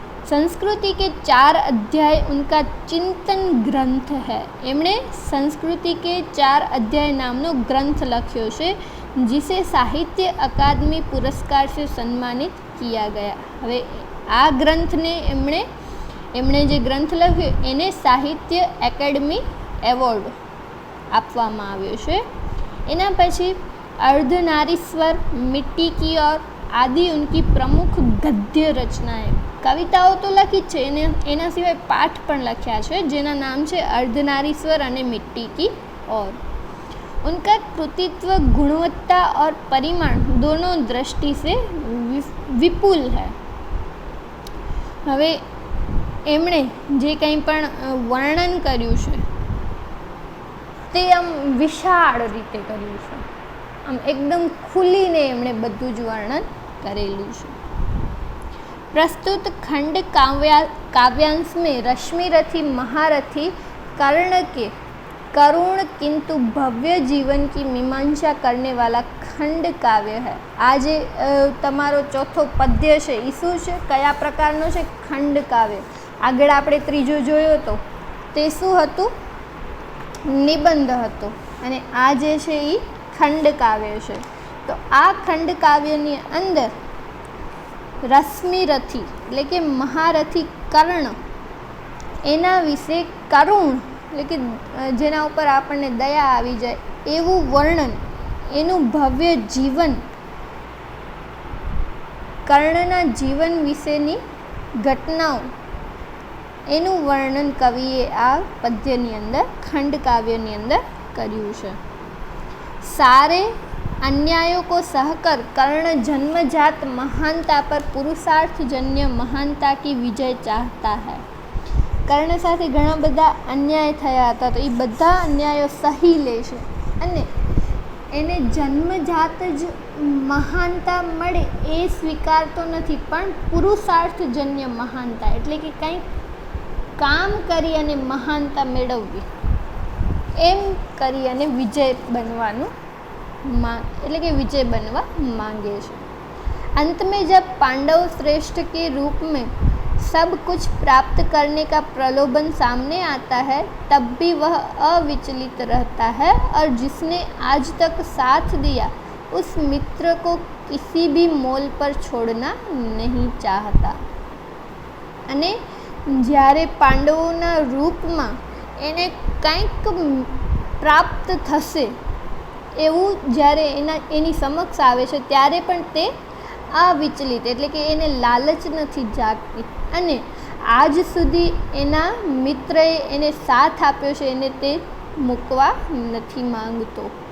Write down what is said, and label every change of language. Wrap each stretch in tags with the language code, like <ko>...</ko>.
<hi>संस्कृति के 4 अध्याय उनका चिंतन ग्रंथ है.</hi> <gu>એમણે</gu> <hi>संस्कृति के 4 अध्याय</hi> <gu>નામનો ગ્રંથ લખ્યો છે,</gu> <hi>जिसे साहित्य अकादमी पुरस्कार से सम्मानित किया गया.</hi> <gu>હવે આ ગ્રંથને એમણે જે ગ્રંથ લખ્યો એને સાહિત્ય એકેડમી એવોર્ડ આપવામાં આવ્યો છે. એના પછી</gu> <hi>अर्धनारीश्वर, मिट्टी की ओर आदि उनकी प्रमुख गद्य रचनाएं. कविताओं तो लखी</hi> <gu>જ છે, એના સિવાય પાઠ પણ લખ્યા છે જેના નામ છે अर्धनारीश्वर અને मिट्टी की ओर.</gu> <hi>उनका कृतित्व गुणवत्ता और परिमाण दोनों दृष्टि से विपुल है.</hi> <gu>હવે એમણે જે કંઈ પણ વર્ણન કર્યું છે તે આમ વિશાળ રીતે કર્યું છે, આમ એકદમ ખુલીને એમણે બધું જ વર્ણન કરેલું છે.</gu> <hi>प्रस्तुत खंड काव्यांश में रश्मिरथी महारथी कर्ण के करुण किंतु भव्य जीवन की मीमांसा करने वाला खंड काव्य है.</hi> <gu>આ જે તમારો ચોથો પદ્ય છે એ શું છે, કયા પ્રકારનો છે, ખંડ કાવ્ય. આગળ આપણે ત્રીજો જોયો હતો તે શું હતું, નિબંધ હતો, અને આ જે છે એ ખંડ કાવ્ય છે. તો આ ખંડ કાવ્યની અંદર રશ્મિરથી એટલે કે મહારથી કર્ણ એના વિશે કરુણ એટલે કે જેના ઉપર આપણને દયા આવી જાય એવું વર્ણન, એનું ભવ્ય જીવન, કર્ણના જીવન વિશેની ઘટનાઓ, એનું વર્ણન કવિએ આ પદ્યની અંદર, ખંડ કાવ્યની અંદર કર્યું છે.</gu> <hi>सारे अन्यायों को सहकर कर्ण जन्मजात महानता पर पुरुषार्थजन्य महानता की विजय चाहता है.</hi> <gu>કર્ણ સાથે ઘણા બધા અન્યાય થયા હતા, તો એ બધા અન્યાયો સહી લે છે અને એને જન્મજાત જ મહાનતા મળે એ સ્વીકારતો નથી, પણ પુરુષાર્થજન્ય મહાનતા એટલે કે કંઈક કામ કરી અને મહાનતા મેળવવી એમ કરી અને વિજય બનવાનું એટલે કે વિજય बनवा मांगे છે.</gu> <hi>अंत में जब पांडव श्रेष्ठ के रूप में सब कुछ प्राप्त करने का प्रलोभन सामने आता है, तब भी वह अविचलित रहता है और जिसने आज तक साथ दिया उस मित्र को किसी भी मोल पर छोड़ना नहीं चाहता.</hi> <gu>અને જ્યારે પાંડવોના રૂપમાં એને કંઈક પ્રાપ્ત થશે એવું જ્યારે એની સમક્ષ આવે છે ત્યારે પણ તે અવિચલિત એટલે કે એને લાલચ નથી જાગતી, અને આજ સુધી એના મિત્રએ એને સાથ આપ્યો છે એને તે મૂકવા નથી માંગતો.</gu>